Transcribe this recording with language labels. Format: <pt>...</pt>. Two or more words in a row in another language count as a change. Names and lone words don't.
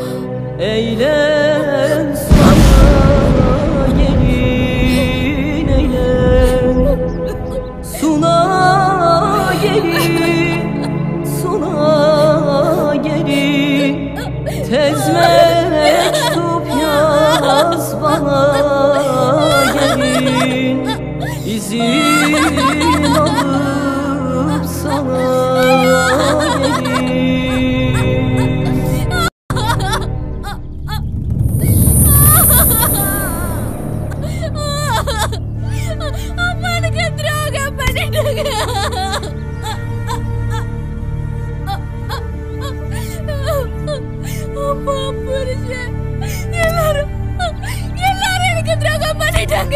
<tr>Eğlen sana gelin eyle, suna gelin, suna gelin, tez mektup yaz bana gelin, izin alıp sana gelin.</tr> <ta>அம்மானுக்கு துரோகம் பண்ணிட்டாங்க. அம்மா புருஷன் எல்லாரும் எனக்கு துரோகம் பண்ணிட்டாங்க.</ta>